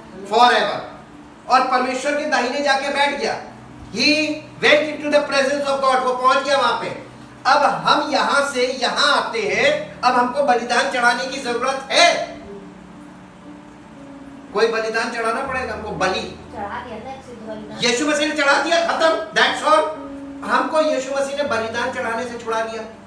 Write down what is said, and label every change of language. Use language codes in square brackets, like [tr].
[hi] Forever. और परमेश्वर के दाहिने जाके बैठ गया। [en] He went into the presence of God, [hi] वो पहुंच गया वहां पे। अब हम यहां से यहां आते हैं, अब हमको बलिदान चढ़ाने की जरूरत है। कोई बलिदान चढ़ाना पड़ेगा हमको। बलि चढ़ा दिया था, एक सिद्ध बलिदान यीशु मसीह ने चढ़ा दिया, खत्म, [en] That's all. [hi] हमको यीशु मसीह ने बलिदान चढ़ाने से छुड़ा दिया।